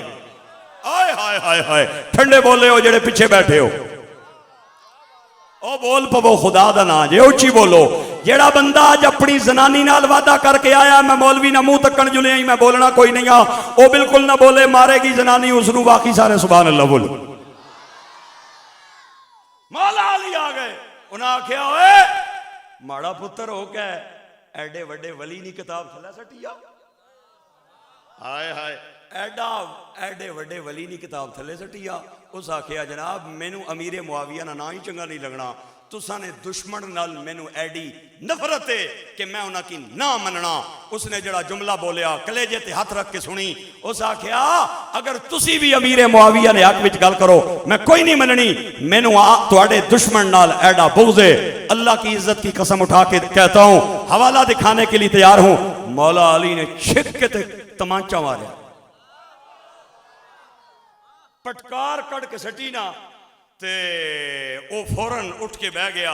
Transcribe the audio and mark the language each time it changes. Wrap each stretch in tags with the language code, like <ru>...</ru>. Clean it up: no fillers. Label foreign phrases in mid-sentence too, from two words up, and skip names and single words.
<pa>آئے ہائے ہائے ہائے، ٹھنڈے بولے ہو جڑے پیچھے بیٹھے ہو، او بول پو خدا دا نا جے اچھی بولو۔ جیڑا بندہ آج اپنی زنانی نال وعدہ کر کے آیا میں مولوی نہ منہ تکن جلے ہی میں بولنا کوئی نہیں آ، او بالکل نہ بولے، مارے گی زنانی اس نو، باقی سارے</pa> <ar>سبحان اللہ</ar> <pa>بولو۔ مولا علی آ گئے، انہاں آکھیا ہوئے ماڑا پتر ہو کے ایڈے وڈے ولی نہیں کتاب تھلے سٹیا۔ ہائے ہائے، ایڈے وڈے ولی نہیں کتاب تھلے سٹیا۔ اس آکھیا جناب مینوں امیر معاویہ نہ ہی چنگا نہیں لگنا، تساں نے دشمن نال مینوں ایڈی نفرت ہے کہ میں انہاں کی نہ مننا۔ اس نے جڑا جملہ بولیا کلیجے تے ہاتھ رکھ کے سنی، اس آکھیا اگر تسی بھی امیر معاویہ نے حق وچ گل کرو میں کوئی نہیں مننی، مینوں تواڈے دشمن نال ایڈا بغض ہے۔</pa> <ur>اللہ کی عزت کی قسم اٹھا کے کہتا ہوں، حوالہ دکھانے کے لیے تیار ہوں،</ur> <pa>مولا علی نے چھک کے تمانچہ ماریا، پٹکار کڑ کے سٹی نا تے او فوراً اٹھ کے بہ گیا۔</pa>